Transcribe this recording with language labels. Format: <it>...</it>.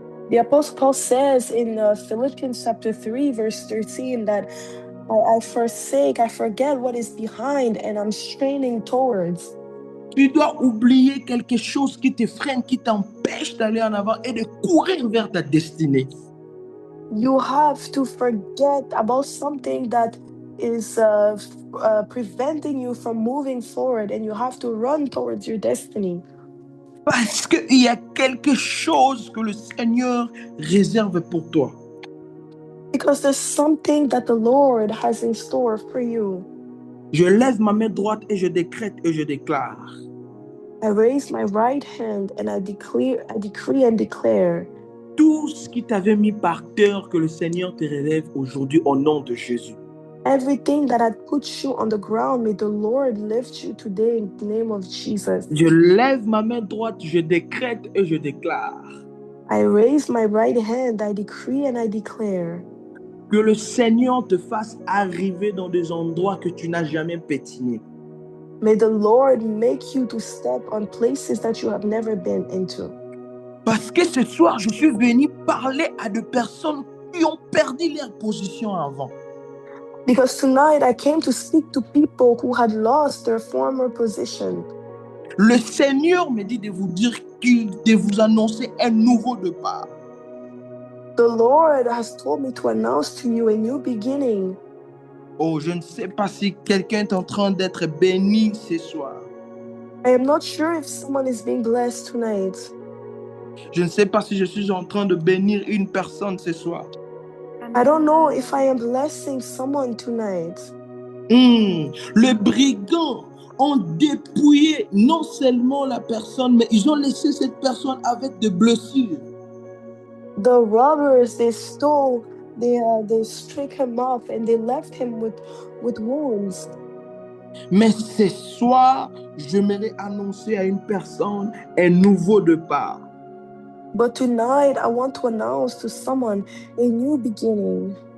<en>The Apostle Paul says in Philippians chapter 3 verse 13 that I forget what is behind and I'm straining towards.</en> <fr>Tu dois oublier quelque chose qui te freine, qui t'empêche d'aller en avant et de courir vers ta destinée.</fr> <en>You have to forget about something that is preventing you from moving forward and you have to run towards your destiny.</en> <fr>Parce qu'il y a quelque chose que le Seigneur réserve pour toi.</fr> <en>Because there's something that the Lord has in store for you.</en> <fr>Je lève ma main droite et je décrète et je déclare.</fr> <en>I raise my right hand and I decree and declare.</en> <fr>Tout ce qui t'avait mis par terre, que le Seigneur te relève aujourd'hui au nom de Jésus.</fr> <en>Everything that had put you on the ground, may the Lord lift you today in the name of Jesus.</en> <fr>Je lève ma main droite, je décrète et je déclare.</fr> <en>I raise my right hand, I decree and I declare.</en> <fr>Que le Seigneur te fasse arriver dans des endroits que tu n'as jamais pétinés.</fr> <en>May the Lord make you to step on places that you have never been into.</en> <fr>Parce que ce soir, je suis venu parler à des personnes qui ont perdu leur position avant.</fr> <en>Because tonight I came to speak to people who had lost their former position.</en> <fr>Le Seigneur me dit de vous dire de vous annoncer un nouveau départ.</fr> <en>The Lord has told me to announce to you a new beginning.</en> <fr>Oh, je ne sais pas si quelqu'un est en train d'être béni ce soir.</fr> <en>I am not sure if someone is being blessed tonight.</en> <fr>Je ne sais pas si je suis en train de bénir une personne ce soir.</fr> <en>I don't know if I am blessing someone tonight.</en> <fr>Les brigands ont dépouillé non seulement la personne, mais ils ont laissé cette personne avec des blessures.</fr> <en>The robbers, they stole, they struck him off and they left him with wounds.</en> <fr>Mais ce soir, j'aimerais annoncer à une personne un nouveau départ.</fr> <en>But tonight, I want to announce to someone a new beginning.</en>